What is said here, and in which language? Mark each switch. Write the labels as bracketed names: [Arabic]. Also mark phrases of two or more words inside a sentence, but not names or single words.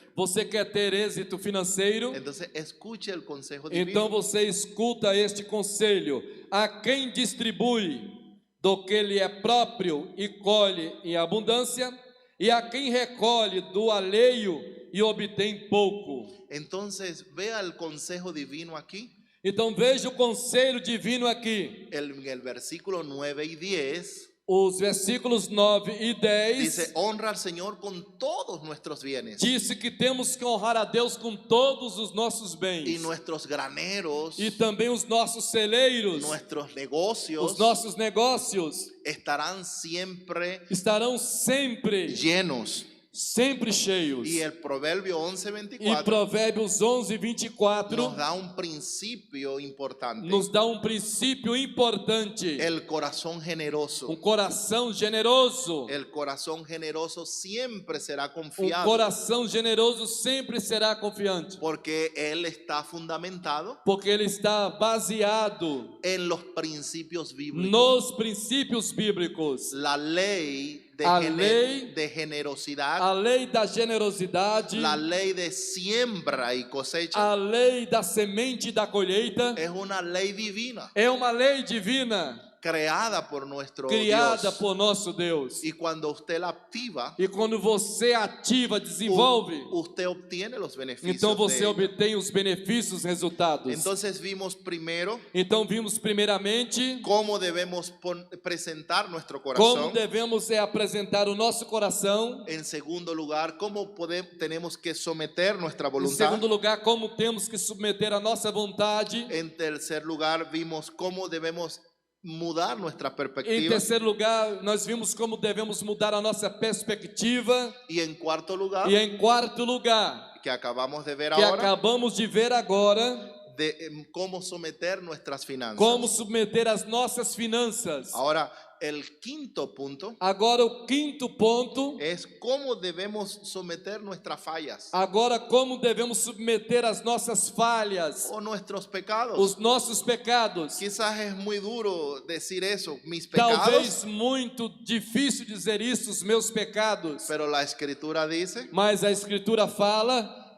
[Portuguese] Você quer ter êxito financeiro? [Spanish] entonces escuche el consejo divino. [Portuguese] Então você escuta este conselho: a quem distribui do que lhe é próprio e colhe em abundância, e a quem recolhe do alheio e obtém pouco. [Spanish] Entonces, vea el consejo divino aquí. [Portuguese] Então veja o conselho divino aqui. [Spanish] En el versículo 9 y 10 [Portuguese] Os versículos 9 e 10 [Spanish] dice, honra al Señor con todos nuestros bienes [Portuguese] disse que temos que honrar a Deus com todos os nossos bens. [Spanish] y nuestros graneros, [Portuguese] E também os nossos celeiros, [Spanish] nuestros negocios [Portuguese] os nossos negócios [Spanish] estarán siempre [Portuguese] estarão sempre cheios. [Spanish] Y el Proverbio [Portuguese] E 11:24 Provérbios 11, 24 [Spanish] nos da un principio importante. [Portuguese] nos dá um princípio importante. [Spanish] El corazón generoso. [Portuguese] Coração generoso. [Spanish] El corazón generoso siempre será [Portuguese] Um [Spanish] confiado. [Portuguese] coração generoso sempre será confiante. [Spanish] Porque él está fundamentado [Portuguese] Porque ele está baseado [Spanish] en los principios bíblicos. [Portuguese] nos princípios bíblicos. [Spanish] La ley de, [Portuguese] A lei- [Spanish] de generosidad, [Portuguese] A lei da generosidade, [Spanish] la lei de siembra y cosecha, [Portuguese] a lei da semente e da colheita, [Spanish] es una ley divina [Portuguese] é uma lei divina [Spanish] creada por nuestro [Portuguese] criada [Spanish] Dios. [Portuguese] por nosso Deus. [Spanish] Y cuando usted la activa, [Portuguese] E quando você ativa, desenvolve, [Spanish] usted obtiene los beneficios. [Portuguese] então você [Spanish] de ella. [Portuguese] obtém os benefícios, os resultados. [Spanish] Entonces vimos primero [Portuguese] Então vimos primeiramente [Spanish] cómo debemos presentar nuestro [Portuguese] como [Spanish] corazón. [Portuguese] devemos apresentar o nosso coração. [Spanish] En segundo lugar, cómo tenemos que someter nuestra [Portuguese] Em [Spanish] voluntad. [Portuguese] segundo lugar, como temos que submeter a nossa vontade. [Spanish] En tercer lugar, vimos cómo debemos mudar nuestra [Portuguese] Em [Spanish] perspectiva. [Portuguese] terceiro lugar, nós vimos como devemos mudar a nossa perspectiva. [Spanish] Y en cuarto lugar, [Portuguese] E em quarto lugar, [Spanish] que acabamos de ver [Portuguese] que [Spanish] ahora, [Portuguese] acabamos de ver agora, [Spanish] de cómo someter nuestras finanzas. [Portuguese] como submeter as nossas finanças. [Spanish] Ahora, el quinto punto [Portuguese] Agora o quinto ponto, [Spanish] es cómo debemos someter nuestras fallas [Portuguese] agora como devemos submeter as nossas falhas, [Spanish] o nuestros pecados. [Portuguese] os nossos pecados. [Spanish] Quizás es muy duro decir eso, mis pecados, [Portuguese] Talvez muito difícil dizer isso, os meus pecados, [Spanish] pero la escritura dice [Portuguese] mas a Escritura fala: